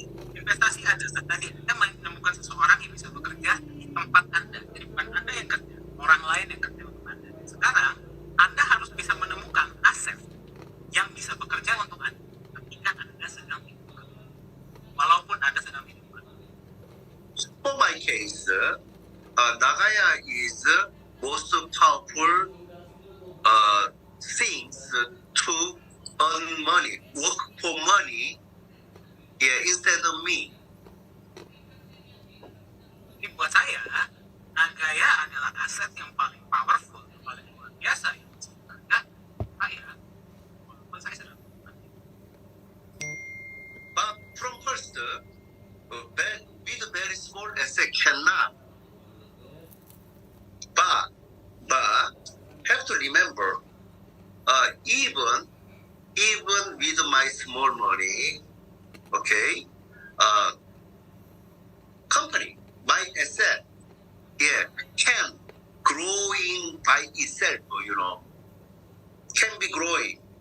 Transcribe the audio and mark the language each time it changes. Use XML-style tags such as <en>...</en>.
<id>Investasi adalah tadi Anda menemukan seseorang yang bisa bekerja di tempat Anda. Jadi bukan Anda yang kerja, orang lain yang kerja untuk Anda. Sekarang Anda harus bisa menemukan aset yang bisa bekerja untuk Anda ketika Anda sedang tidak bekerja, walaupun Anda sedang tidak bekerja.</id> <en>For my case, Nagaya is most powerful things to earn money, work for money, yeah, instead of me.</en> <id>Jadi buat saya, Nagaya adalah aset yang paling powerful, yang paling luar biasa yang bisa bekerja saya, walaupun saya sedang bekerja.</id> <en>But from first, with a very small asset cannot. But have to remember, even with my small money, okay, company, my asset, yeah, can growing by itself, can be growing.</en>